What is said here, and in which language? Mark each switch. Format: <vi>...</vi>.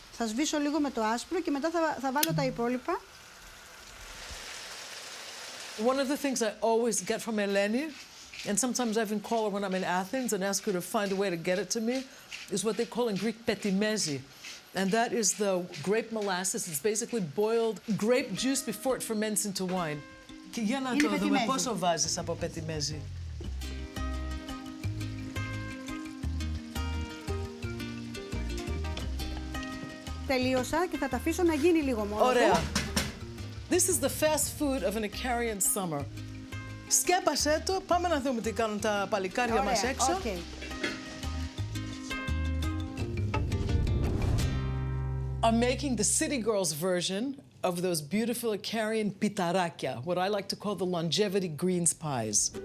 <el>Θα σβήσω λίγο με το άσπρο και μετά θα βάλω τα υπόλοιπα.</el> <en>One of the things I always get from Eleni, and sometimes I even call her when I'm in Athens and ask her to find a way to get it to me, is what they call in Greek petimezi. And that is the grape molasses. It's basically boiled grape juice before it ferments into wine.</en> <el>Και για να το δούμε πόσο βάζεις από petimezi. Τελείωσα και θα τα αφήσω να γίνει λίγο μόνο. Ωραία.</el> <en>This is the fast food of an Ikarian summer.</en> <el>Σκέπασέ το, πάμε να δούμε τι κάνουν τα παλικάρια μας έξω.</el> <en>Okay. I'm making the city girls version of those beautiful Ikarian pitarakia, what I like to call the longevity greens pies.</en>